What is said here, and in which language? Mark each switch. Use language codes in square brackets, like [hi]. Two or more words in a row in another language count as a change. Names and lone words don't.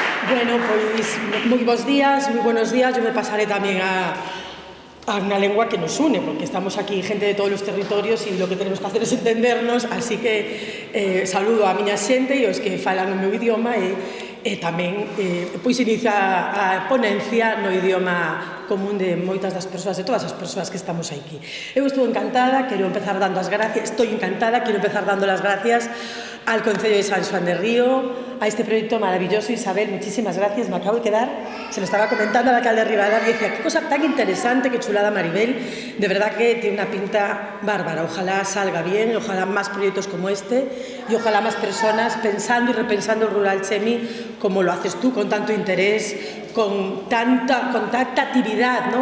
[gl] Bueno, pois moi bons días, moi buenos días. Eu me pasaré tamén a unha lengua que nos une, porque estamos aquí gente de todos os territorios e [es] lo que tenemos que hacer es entendernos, [gl] así que saludo a miña xente e os que falan o meu idioma e tamén pois inicia a ponencia no idioma común de moitas das persoas, de todas as persoas que estamos aquí. Eu estou encantada, quero empezar dando as gracias, [es] estoy encantada, [gl] quero empezar dando [es] las gracias al Concello de San Xoán de Río, a este proyecto maravilloso. Isabel, muchísimas gracias, me acabo de quedar, se lo estaba comentando al alcalde Rivadavia y decía, qué cosa tan interesante, qué chulada Maribel, de verdad que tiene una pinta bárbara, ojalá salga bien, ojalá más proyectos como este y ojalá más personas pensando y repensando el rural Chemi como lo haces tú, con tanto interés, con tanta actividad, ¿no?